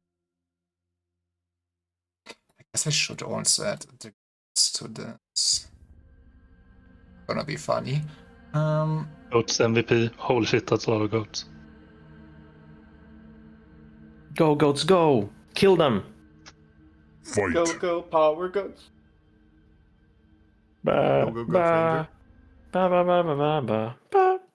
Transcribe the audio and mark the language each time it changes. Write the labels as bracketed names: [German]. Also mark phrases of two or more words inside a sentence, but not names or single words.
[English] I guess I should also add the to this. Gonna be funny. Goats MVP. Holy shit, that's a lot of goats. Go, goats, go! Kill them! Fight. Go, power goats. Ba, Go, Goat ba, ba, ba, ba, ba, ba, ba, ba.